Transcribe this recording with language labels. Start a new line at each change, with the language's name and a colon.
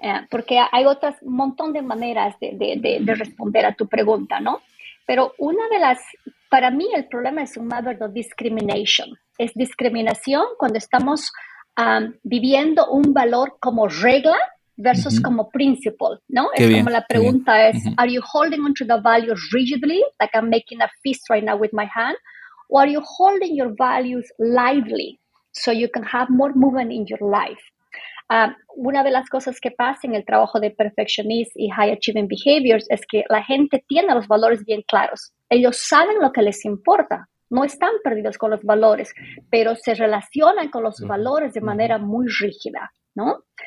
Spanish: Porque hay un montón de maneras de responder a tu pregunta, ¿no? Pero para mí el problema es un matter of discrimination. Es discriminación cuando estamos viviendo un valor como regla versus como principle, ¿no? Qué es bien,
English: como la pregunta es, are you holding on to the values rigidly, like I'm making a fist right now with my hand, or are you holding your values lightly so you can have more movement in your life?
Spanish: Una de las cosas que pasa en el trabajo de perfectionist y high achieving behaviors es que la gente tiene los valores bien claros. Ellos saben lo que les importa. No están perdidos con los valores, pero se relacionan con los valores de manera muy rígida, ¿no?